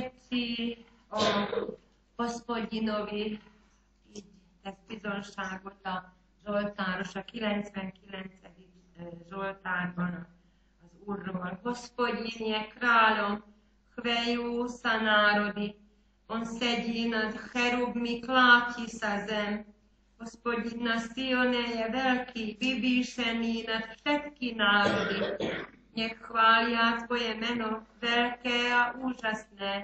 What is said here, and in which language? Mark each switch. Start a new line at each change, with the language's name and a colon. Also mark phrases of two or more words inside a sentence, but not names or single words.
Hungarian: beszél a Hospodinovi, így tesz bizonságot a Zsoltáros, a 99. Zsoltárban az Úrról.
Slovak: Hospodin je králom chveju sa národy, on sedí nad cherubmi, kláti sa zem. Hospodin na Sione je veľký, vyvýšený nad všetky národy. Nech chvália tvoje meno, veľké a úžasné.